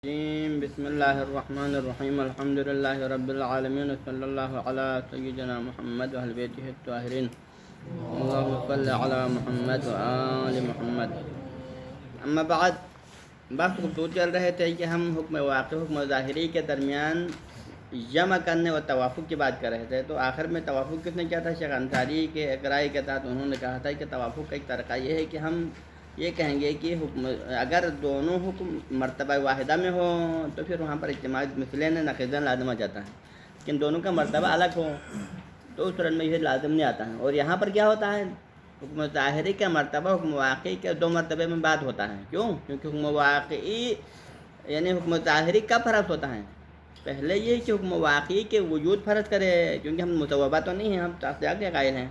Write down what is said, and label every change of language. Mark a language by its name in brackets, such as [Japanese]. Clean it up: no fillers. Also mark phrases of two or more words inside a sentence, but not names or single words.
[Arabic] بسم اللہ الرحمن الرحیم الحمد للہ رب العالمین صلی اللہ علی سیدنا محمد وعلی بیتہ الطاہرین اللہم صلی علی محمد وآل محمد. [Urdu] اما بعد، بحث گفتگو چل رہے تھے کہ ہم حکم واقع حکم ظاہری کے درمیان جمع کرنے و توافق کی بات کر رہے تھے. تو آخر میں توافق کس نے کیا تھا؟ شیخ انصاری کے اقراء کے تحت انہوں نے کہا تھا کہ توافق کا ایک طریقہ یہ ہے کہ ہم یہ کہیں گے کہ حکم اگر دونوں حکم مرتبہ واحدہ میں ہو تو پھر وہاں پر اجتماع مثلین نقیضین لازم آ جاتا ہے. لیکن دونوں کا مرتبہ الگ ہو تو اس صورت میں یہ لازم نہیں آتا ہے. اور یہاں پر کیا ہوتا ہے؟ حکم ظاہری کا مرتبہ حکم واقعی کے دو مرتبے میں بات ہوتا ہے. کیوں؟ کیونکہ حکم واقعی یعنی حکم ظاہری کب فرض ہوتا ہے؟ پہلے یہ کہ حکم واقعی کے وجود فرض کرے، کیونکہ ہم متوبہ تو نہیں ہیں، ہم تصدیق کے قائل ہیں.